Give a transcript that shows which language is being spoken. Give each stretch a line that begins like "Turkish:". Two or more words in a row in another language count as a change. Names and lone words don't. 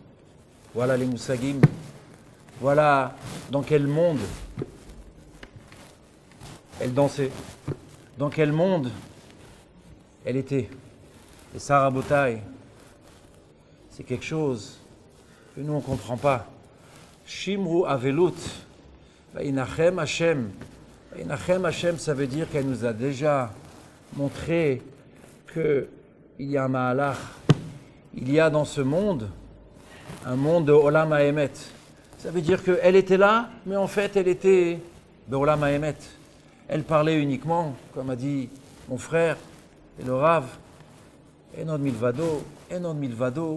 French: Voilà les moussagim. Voilà dans quel monde elle dansait. Dans quel monde elle était. Et ça, Rabotai, c'est quelque chose que nous, on ne comprend pas.
Hebrew: שמרו אבלות, וינחם השם. וינחם השם,
French: ça veut dire qu'elle nous a déjà montré qu'il y a un ma'alach. Il y a dans ce monde un monde de
Hebrew: עולם האמת.
French: Ça veut dire qu'elle était là, mais en fait, elle était de
Hebrew: עולם האמת.
French: Elle parlait uniquement, comme a dit mon frère, et le Rav,
Hebrew: אין עוד מלבדו, אין עוד מלבדו.